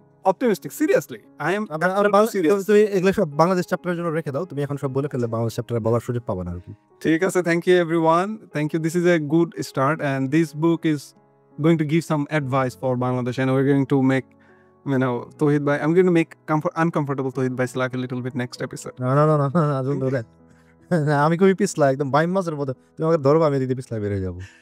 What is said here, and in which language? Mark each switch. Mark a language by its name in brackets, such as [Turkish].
[English] Optimistic, seriously I am serious. [Bangla] তুমি এগুলো সব বাংলাদেশ চ্যাপ্টারের জন্য রেখে দাও, তুমি এখন সব বলে ফেললে বাংলাদেশ চ্যাপ্টারে বলার সুযোগ পাবে না আর কি। ঠিক আছে, [English] Thank you everyone, thank you. This is a good start and this book is going to give some advice for Bangladesh, and we're going to make, Tohid bhai, I'm going to make uncomfortable Tohid bhai's life a little bit next episode. No, don't do that. [Bangla] আমি খুবই পিছলা, একদম বাইম মাসের মতো। তুমি আমাকে ধরবা, আমি দিদি পিছলা বেরিয়ে যাবো।